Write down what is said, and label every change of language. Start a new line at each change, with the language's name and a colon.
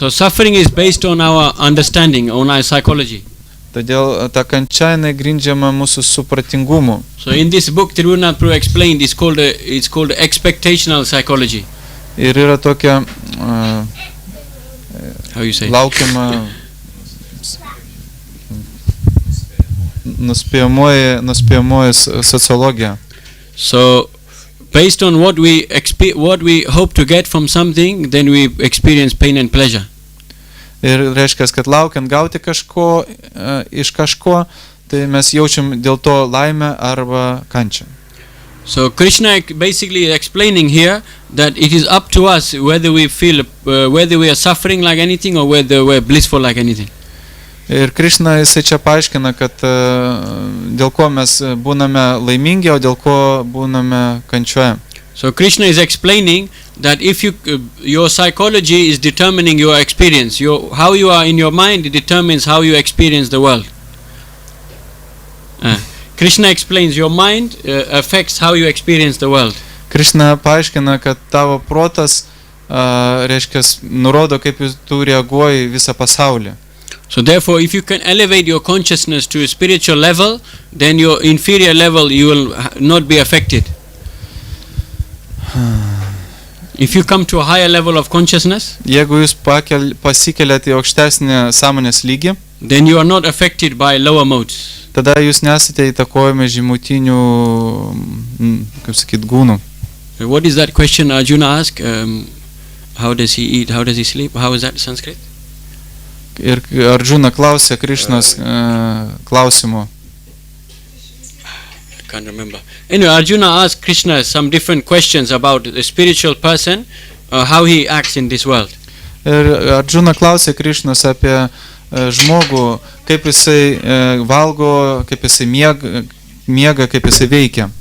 English: So suffering is based on our understanding, on our psychology.
Lithuanian: Todėl ta kančia jinai grindžiama mūsų supratingumu.
English: So in this book, Tirunatha Prabhu explained, it's called expectational psychology.
Lithuanian: Ir yra tokia
English: How you say?
Lithuanian: Laukiama nuspėjamoji sociologija.
English: So based on what we hope to get from something, then we experience pain and pleasure.
Lithuanian: Ir reiškia, kad laukiant gauti kažko iš kažko, tai mes jaučiam dėl to laimę arba kančią.
English: So Krishna basically explaining here that it is up to us whether we feel whether we are suffering like anything or whether we are blissful like anything.
Lithuanian: Ir Krishna jisai čia paaiškina, kad dėl ko mes būname laimingi, o dėl ko būname kančioje.
English: So Krishna is explaining that if your psychology is determining your experience, how you are in your mind, it determines how you experience the world. Krishna explains your mind affects how you experience the world.
Lithuanian: Krishna paaiškina, kad tavo protas reiškia nurodo, kaip tu reaguoji visą pasaulį.
English: So therefore, if you can elevate your consciousness to a spiritual level, then your inferior level you will not be affected. If you come to a higher level of consciousness,
Lithuanian: jeigu jūs pasikeliate į aukštesnį sąmonės lygį,
English: then you are not affected by lower modes.
Lithuanian: Tada jūs nesate įtakojami žemutinių, kaip sakyt, gūnų.
English: What is that question Arjuna asked? How does he eat? How does he sleep? How is that Sanskrit?
Lithuanian: Ir Arjuna klausė Krishnos klausimo.
English: I can't remember. Anyway, Arjuna asked Krishna some different questions about the spiritual person, how he acts in this world.
Lithuanian: Ir Arjuna klausė Krishnos apie žmogų, kaip jisai valgo, kaip jisai miega, kaip jisai veikia.